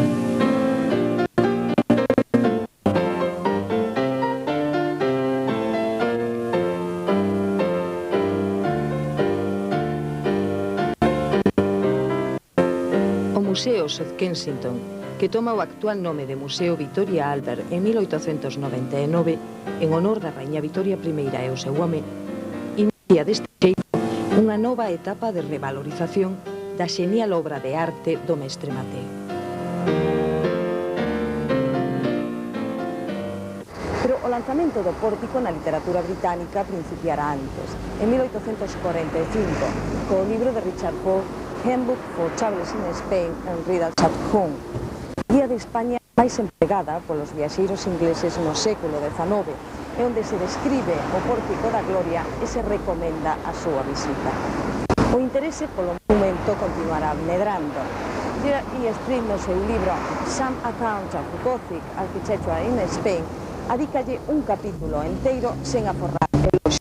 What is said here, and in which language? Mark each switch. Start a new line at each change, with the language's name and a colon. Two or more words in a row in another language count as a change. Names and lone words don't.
Galician: O Museo South Kensington, que toma o actual nome de Museo Victoria Albert en 1899, en honor da Raíña Victoria I e o seu home, inicia deste xeito unha nova etapa de revalorización da xenial obra de arte do mestre Mateo. Pero o lanzamento do pórtico na literatura británica principiará antes, en 1845, co libro de Richard Poe, Handbook for Travellers in Spain and Readers at Home, guía de España máis empregada polos viaxeiros ingleses no século XIX, e onde se describe o Pórtico da Gloria e se recomenda a súa visita. O interese polo monumento continuará medrando. E. Street, no seu libro Some Account of Gothic Architecture in Spain, adícalle un capítulo enteiro sen aforrar eloxios.